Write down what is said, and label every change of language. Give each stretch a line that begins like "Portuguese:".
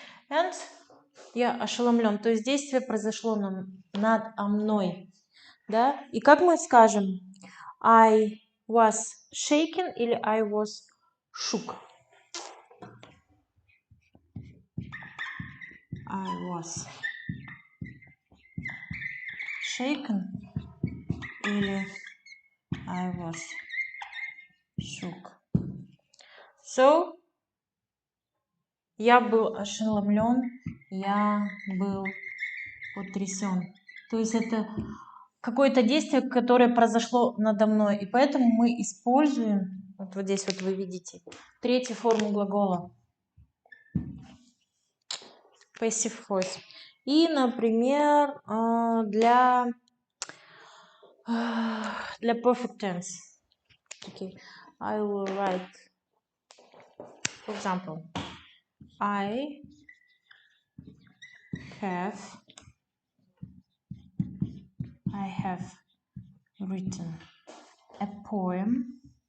Russian: And я ошеломлен, то есть действие произошло надо мной. Да? И как мы скажем?
English: I was shaken
Russian: или
English: I was shook? I was shaken
Russian: или
English: I was shook.
Russian: So, я был ошеломлен, я был потрясен. То есть это какое-то действие, которое произошло надо мной. И поэтому мы используем, вот здесь вот вы видите, третью форму глагола. Passive voice. И, например, для perfect tense.
English: Okay. I will write, for example, I have written a poem.